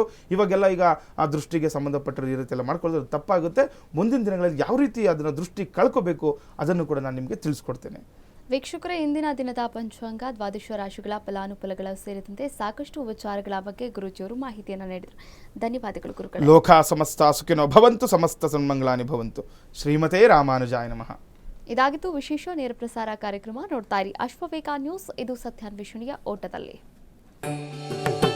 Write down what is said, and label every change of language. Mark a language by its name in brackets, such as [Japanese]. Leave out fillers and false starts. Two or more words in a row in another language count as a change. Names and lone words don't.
[Kannada] ಇವಾಗೆಲ್ಲ ಈಗ ಆ ದೃಷ್ಟಿಗೆ ಸಂಬಂಧಪಟ್ಟ ಈ ರೀತಿ ಎಲ್ಲ ಮಾಡ್ಕೊಳ್ಳೋದು ತಪ್ಪಾಗುತ್ತೆ. ಮುಂದಿನ ದಿನಗಳಲ್ಲಿ ಯಾವ ರೀತಿ ಅದನ್ನು ದೃಷ್ಟಿ ಕಳ್ಕೋಬೇಕು ಅದನ್ನು ಕೂಡ ನಾನು ನಿಮಗೆ ತಿಳಿಸ್ಕೊಡ್ತೇನೆ. ವೀಕ್ಷಕರೇ, ಇಂದಿನ ದಿನದ ಪಂಚಾಂಗ, ದ್ವಾದಶ ರಾಶಿಗಳ ಫಲಾನುಫಲಗಳ ಸೇರಿದಂತೆ ಸಾಕಷ್ಟು ವಿಚಾರಗಳ ಬಗ್ಗೆ ಗುರೂಜಿಯವರು ಮಾಹಿತಿಯನ್ನು ನೀಡಿದರು. ಧನ್ಯವಾದಗಳು ಗುರುಗಳೇ. [Sanskrit] ಲೋಕ ಸಮಸ್ತ ಸುಖಿನೋ ಭವಂತು, ಸಮಸ್ತ ಸನ್ಮಂಗಳಾನಿ ಭವಂತು. ಶ್ರೀಮತೆ ರಾಮಾನುಜಾಯ ನಮಃ. [Kannada] ಇದಾಗಿತ್ತು ವಿಶೇಷ ನೇರ ಪ್ರಸಾರ ಕಾರ್ಯಕ್ರಮ. ನೋಡ್ತಾ ಇರಿ ಅಶ್ವವೇಗ ನ್ಯೂಸ್. ಇದು ಸತ್ಯಾನ್ವೇಷಣೆಯ ಓಟದಲ್ಲಿ.